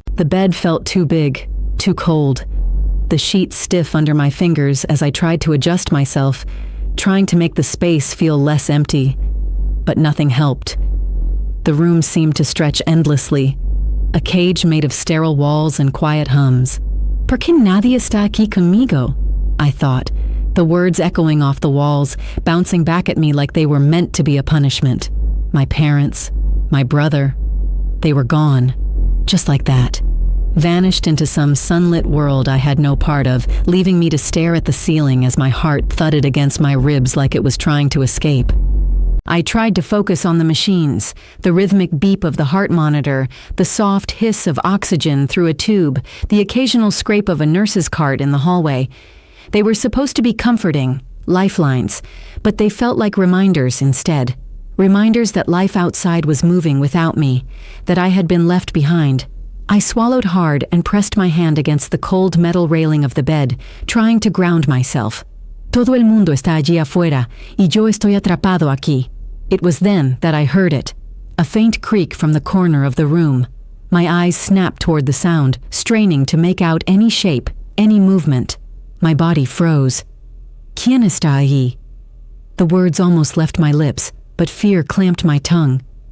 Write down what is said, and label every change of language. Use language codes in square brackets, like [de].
[en] The bed felt too big, too cold. The sheets stiff under my fingers as I tried to adjust myself, trying to make the space feel less empty. But nothing helped. The room seemed to stretch endlessly, a cage made of sterile walls and quiet hums. [es] "¿Por qué nadie está aquí conmigo?" [en] I thought, the words echoing off the walls, bouncing back at me like they were meant to be a punishment. My parents, my brother, they were gone, just like that. Vanished into some sunlit world I had no part of, leaving me to stare at the ceiling as my heart thudded against my ribs like it was trying to escape. I tried to focus on the machines, the rhythmic beep of the heart monitor, the soft hiss of oxygen through a tube, the occasional scrape of a nurse's cart in the hallway. They were supposed to be comforting, lifelines, but they felt like reminders instead. Reminders that life outside was moving without me, that I had been left behind. I swallowed hard and pressed my hand against the cold metal railing of the bed, trying to ground myself. [es] Todo el mundo está allí afuera, y yo estoy atrapado aquí. [en] It was then that I heard it, a faint creak from the corner of the room. My eyes snapped toward the sound, straining to make out any shape, any movement. My body froze. [es] ¿Quién está allí? [en] The words almost left my lips, but fear clamped my tongue.